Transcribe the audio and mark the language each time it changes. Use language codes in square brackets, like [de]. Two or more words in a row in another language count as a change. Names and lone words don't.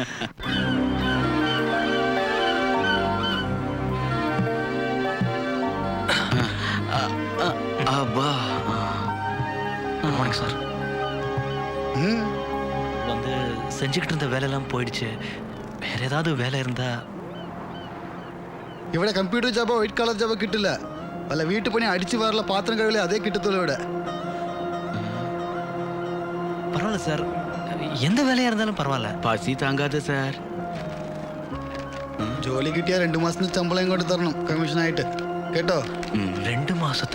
[en] Abba. good morning sir. [ta] வந்து செஞ்சுக்கிட்டு இருந்த வேலையெல்லாம் போயிடுச்சு. வேற ஏதாவது வேலை இருந்தா? [ml] ഇവിടെ [en] computer job white colour job [ml] കിട്ടില്ല. വല്ല വീട്ടുപണി അടിച്ചു വാരല പാത്രം കഴുകലേ അതേ കിട്ടത്തുള്ളൂ ഇവിടെ. [ta] பரவாயில்ல சார், எந்த வேலையா இருந்தாலும் பரவாயில்ல. பசி தாங்காதே சார். [ml] ജോലി കിട്ടിയാൽ 2 മാസത്തിന് ശമ്പളം ഇങ്ങോട്ട് തരണം കമ്മീഷനായിട്ട് കേട്ടോ. 2 മാസത്തെ